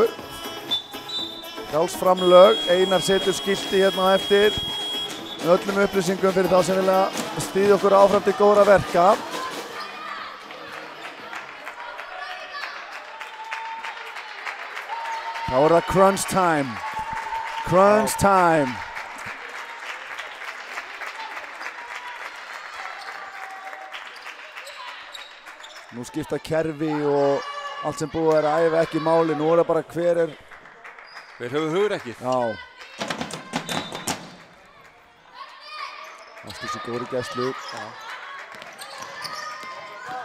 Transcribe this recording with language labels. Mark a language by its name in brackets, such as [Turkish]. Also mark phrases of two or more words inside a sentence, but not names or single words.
[Icelandic] Frjálsframlög, Einar setur skilti hérna á eftir með öllum upplýsingum fyrir þá sem vilja styðja okkur áfram til góðra verka. Þá er það [English] crunch time. Crunch time. [Icelandic] Nú skipta kerfi og allt sem búið að æfa ekki máli. Nú er það bara hver hefur hugrekkið. Já. Ásdísi góður í gæslu.